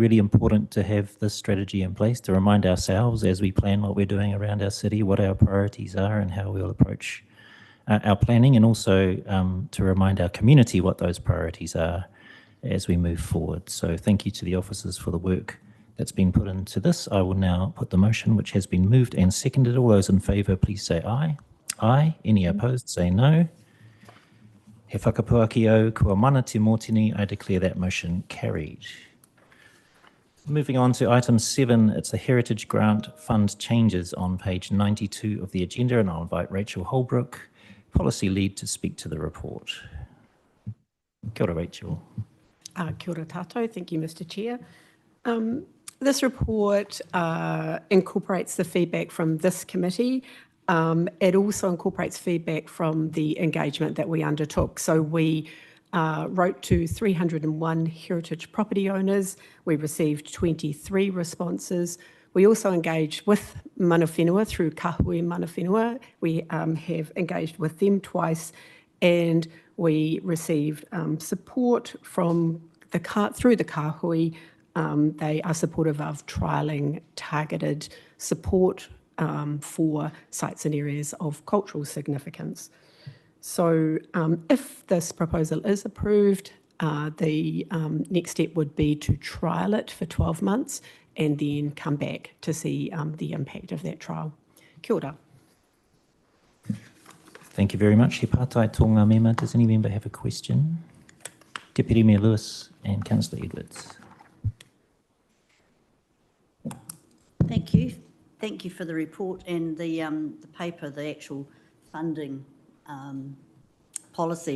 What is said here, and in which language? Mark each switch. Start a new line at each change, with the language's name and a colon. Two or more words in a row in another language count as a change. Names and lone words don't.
English: Really important to have this strategy in place to remind ourselves as we plan what we're doing around our city, what our priorities are and how we'll approach our planning, and also to remind our community what those priorities are as we move forward. So thank you to the officers for the work that's been put into this. I will now put the motion, which has been moved and seconded. All those in favour, please say aye. Aye. Any opposed, say no.
Māori: He whakapuaki au kua mana te mōtini,
English: I declare that motion carried. Moving on to item 7, it's a Heritage Grant Fund changes on page 92 of the agenda, and I'll invite Rachel Holbrook, Policy Lead, to speak to the report.
Māori: Kia ora, Rachel. Kia ora tātou.
English: Thank you, Mr. Chair. This report incorporates the feedback from this committee. It also incorporates feedback from the engagement that we undertook. So we wrote to 301 heritage property owners. We received 23 responses. We also engaged with
Māori: mana whenua
English: through
Māori: Kahui mana whenua.
English: We have engaged with them twice, and we received support from through the Kahui. They are supportive of trialling targeted support for sites and areas of cultural significance. So if this proposal is approved, the next step would be to trial it for 12 months and then come back to see the impact of that trial.
Māori: Kia ora.
English: Thank you very much.
Māori: He pātai tō ngā mema.
English: Does any member have a question? Deputy Mayor Lewis and Councillor Edwards. Thank you. Thank you for the report and the paper, the actual funding policy.